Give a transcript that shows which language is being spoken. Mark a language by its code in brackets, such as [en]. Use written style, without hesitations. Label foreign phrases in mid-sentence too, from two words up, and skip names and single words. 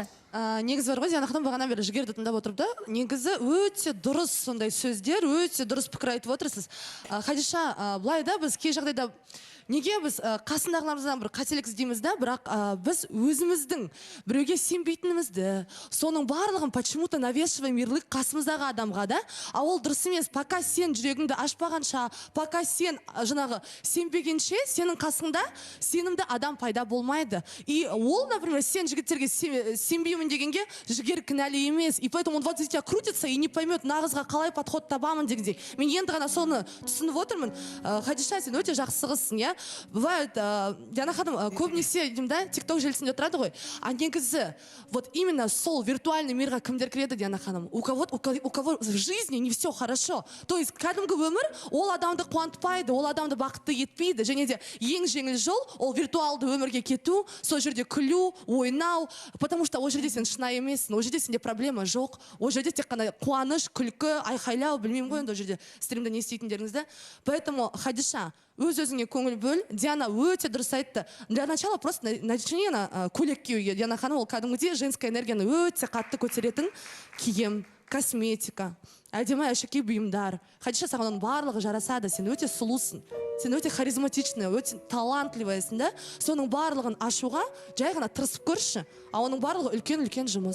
[kk] Негізі бар ғой, Диана ханым бағана бері жігерді тыңдап отырды. Негізі өте дұрыс сондай сөздер, өте дұрыс пікір айтып отырсыз. Хадиша, былай да біз кей жағдайда неге біз қасындағыларымыздан бір қателік іздейміз да, бірақ біз өзіміздің біреуге сенбейтінімізді, соның барлығын [ru] почему-то навешиваем ярлык [kk] қасымыздағы адамға да, а ол дұрыс емес. Пока сен жүрегіңді ашпағанша, пока сен жаңағы сенбегенше, сенің қасыңда сенімді адам пайда болмайды. И ол, например, сен жігіттерге сенбеймін дегенге жігер кінәлі емес. [ru] И поэтому он вот здесь крутится и не поймет, [kk] нағызға қалай подход табамын дегендей. Мен енді ғана соны түсініп отырмын. Хадиша, сен өте жақсы қызсың, иә? Бывает, Диана ханым, көбінесе да, тикток желісінде отырады ғой. А негізі, [ru] вот именно [kk] сол [ru] виртуальный мирға [kk] кімдер кіреді, Диана ханым? [ru] У кого в жизни не все хорошо. То есть, [kk] кәдімгі өмір, ол адамды қуантпайды, ол адамды бақытты етпейді. Және де ең жеңіл жол, ол виртуалды өмірге кету, сол жерде күлу, ойнау, [ru] потому что [kk] ол жерде сен шынайы емессің, ол жерде сенде проблема жоқ, ол жерде тек қана қуаныш, күлкі, айқайлау, білмеймін ғой, ол жерде стримде не істейтіндеріңізді. Поэтому, Хадиша, Өз-өзіңе көңіл бөл. Диана өте дұрыс айтты. [ru] Для начала просто начни [kk] көйлек киюге. Диана ханым ол кәдімгідей [ru] женская энергияны [kk] өте қатты көтеретін киім, косметика, әдемі әшекей бұйымдар. Хадиша, саған оның барлығы жарасады. Сен өте сұлусың. Сен өте харизматичный, өте талантливайсың да. Соның барлығын ашуға жай ғана тырысып көрші. А оның барлығы үлкен-үлкен жұмыс.